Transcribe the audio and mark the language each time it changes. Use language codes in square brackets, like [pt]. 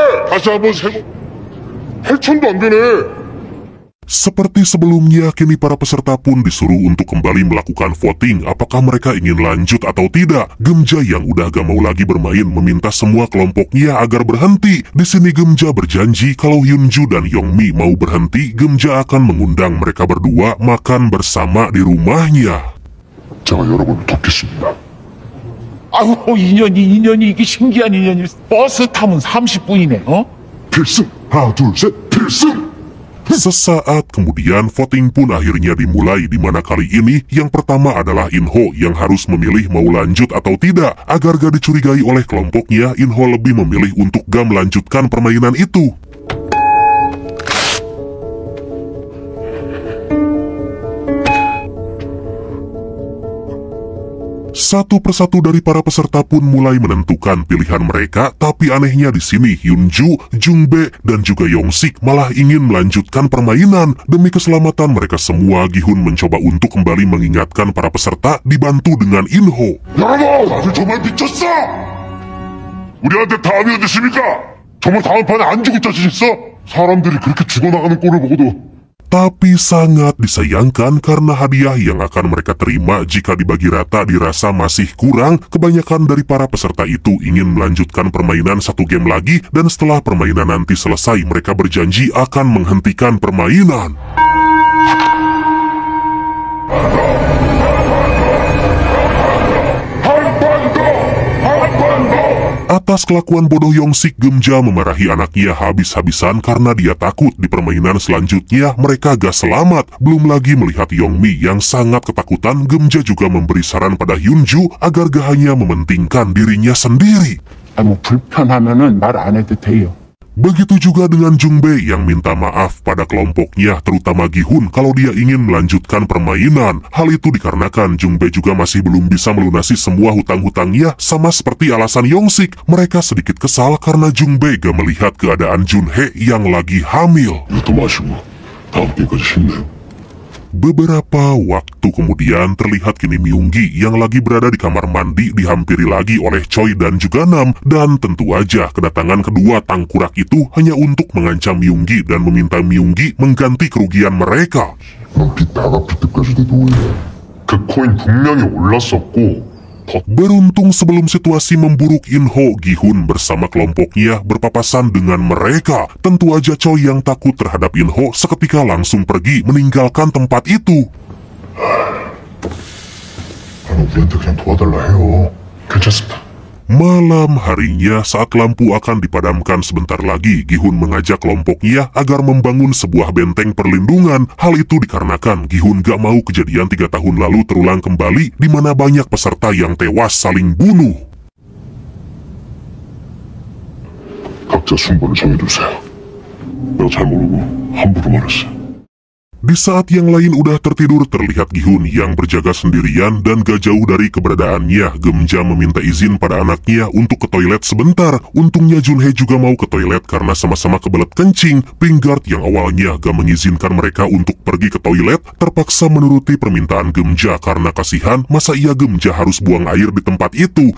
[ko] 다시 한번 세고 8천도 안 되네. [id] Seperti sebelumnya, kini para peserta pun disuruh untuk kembali melakukan voting apakah mereka ingin lanjut atau tidak. Gemja yang udah gak mau lagi bermain meminta semua kelompoknya agar berhenti. Di sini Gemja berjanji kalau Hyunju dan Yongmi mau berhenti, Gemja akan mengundang mereka berdua makan bersama di rumahnya. [ko] 제가 여러분을 돕겠습니다. 아이고 인연이 이게 신기한 인연이 버스 타면 30분이네. 필승! 하나 둘 셋 필승! [id] Sesaat kemudian voting pun akhirnya dimulai, di mana kali ini yang pertama adalah In-ho yang harus memilih mau lanjut atau tidak. Agar gak dicurigai oleh kelompoknya, In-ho lebih memilih untuk gak melanjutkan permainan itu. Satu persatu dari para peserta pun mulai menentukan pilihan mereka, tapi anehnya di sini Hyunju, Jungbae, dan juga Yongsik malah ingin melanjutkan permainan. Demi keselamatan mereka semua, Gi-hun mencoba untuk kembali mengingatkan para peserta dibantu dengan In-ho. [ko] 여러분! 다들 정말 미쳤어! 우리한테 다음이 어딨습니까? 정말 다음 판에 안 죽을 자신 있어? 사람들이 그렇게 죽어나가는 꼴을 보고도. [id] Tapi sangat disayangkan karena hadiah yang akan mereka terima jika dibagi rata dirasa masih kurang. Kebanyakan dari para peserta itu ingin melanjutkan permainan satu game lagi, dan setelah permainan nanti selesai mereka berjanji akan menghentikan permainan. Atas kelakuan bodoh Yongsik, Gemja memarahi anaknya habis-habisan karena dia takut di permainan selanjutnya mereka gak selamat. Belum lagi melihat Yongmi yang sangat ketakutan, Gemja juga memberi saran pada Hyunju agar gak hanya mementingkan dirinya sendiri. [ko] 뭐 불편하면은 말 안 해도 돼요. [id] Begitu juga dengan Jungbae yang minta maaf pada kelompoknya, terutama Gi-hun, kalau dia ingin melanjutkan permainan. Hal itu dikarenakan Jungbae juga masih belum bisa melunasi semua hutang-hutangnya, sama seperti alasan Yongsik. Mereka sedikit kesal karena Jungbae gak melihat keadaan Junhae yang lagi hamil. [ko] 이것도 마시고 다음 게임까지 힘내요. [id] Beberapa waktu kemudian terlihat kini Myunggi yang lagi berada di kamar mandi dihampiri lagi oleh Choi dan juga Nam, dan tentu aja kedatangan kedua tangkurak itu hanya untuk mengancam Myunggi dan meminta Myunggi mengganti kerugian mereka. [ko] 그 코인 분명히 올랐었고 [id] Beruntung sebelum situasi memburuk, In-ho, Gi-hun bersama kelompoknya berpapasan dengan mereka. Tentu aja Choi yang takut terhadap In-ho seketika langsung pergi meninggalkan tempat itu. [ko] 우리한테 그냥 도와달라 해요. 괜찮습니다. [id] Malam harinya saat lampu akan dipadamkan sebentar lagi, Gi-hun mengajak kelompoknya agar membangun sebuah benteng perlindungan. Hal itu dikarenakan Gi-hun gak mau kejadian 3 tahun lalu terulang kembali di mana banyak peserta yang tewas saling bunuh. [ko] 각자 순번을 정해두세요. 내가 잘 모르고 함부로 말했어요. [id] Di saat yang lain udah tertidur, terlihat Gi-hun yang berjaga sendirian dan gak jauh dari keberadaannya. Gemja meminta izin pada anaknya untuk ke toilet sebentar. Untungnya Junhee juga mau ke toilet karena sama-sama kebelet kencing. Pingguard yang awalnya gak mengizinkan mereka untuk pergi ke toilet terpaksa menuruti permintaan Gemja karena kasihan masa iya Gemja harus buang air di tempat itu.